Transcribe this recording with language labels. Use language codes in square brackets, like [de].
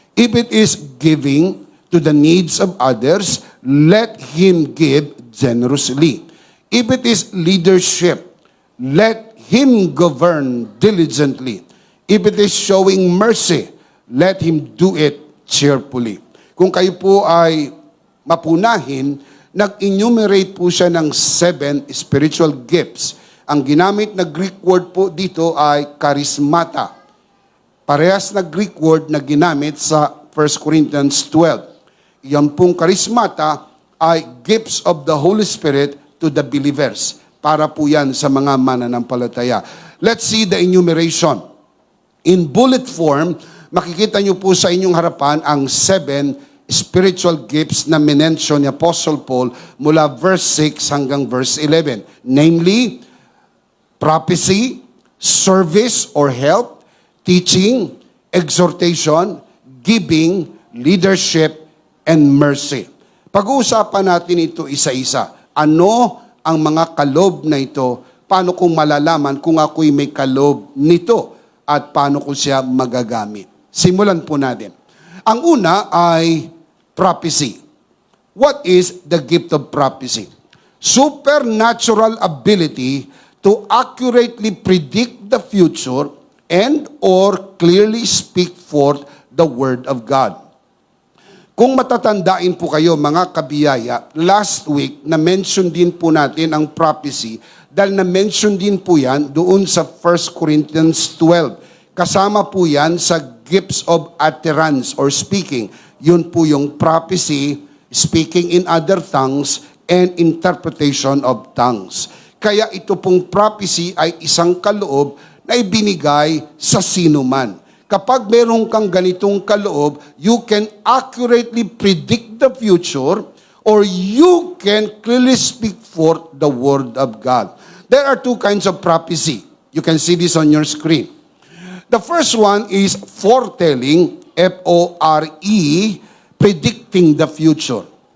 [en] If it is giving to the needs of others, let him give generously. If it is leadership, let him govern diligently. If it is showing mercy, let him do it cheerfully. [tl] Kung kayo po ay mapunahin, nag-enumerate po siya ng 7 spiritual gifts. Ang ginamit na Greek word po dito ay charismata. Parehas na Greek word na ginamit sa 1 Corinthians 12. Yan pong [en] charismata ay gifts of the Holy Spirit to the believers. [tl] Para po yan sa mga mananampalataya. [en] Let's see the enumeration. In bullet form, [tl] makikita nyo po sa inyong harapan ang 7 spiritual gifts na minention ni Apostle Paul mula verse 6 hanggang verse 11. [en] Namely, prophecy, service or help, teaching, exhortation, giving, leadership, and mercy. [tl] Pag-uusapan natin ito isa-isa. Ano ang mga kaloob na ito? Paano kung malalaman kung ako'y may kaloob nito? At paano ko siya magagamit? Simulan po natin. Ang una ay prophecy. [en] What is the gift of prophecy? Supernatural ability to accurately predict the future and or clearly speak forth the word of God. [tl] Kung matatandaan po kayo mga kabiyaya, last week na-mention din po natin ang prophecy dahil na-mention din po yan doon sa 1 Corinthians 12. Kasama po yan sa gifts of utterance or speaking. Yun po yung prophecy, speaking in other tongues, and interpretation of tongues. Kaya ito pong prophecy ay isang kaloob na ibinigay sa sino man. Kapag meron kang ganitong kaloob, [en] you can accurately predict the future or you can clearly speak forth the word of God. There are two kinds of prophecy. You can see this on your screen. The first one is foretelling, F-O-R-E, predicting the future.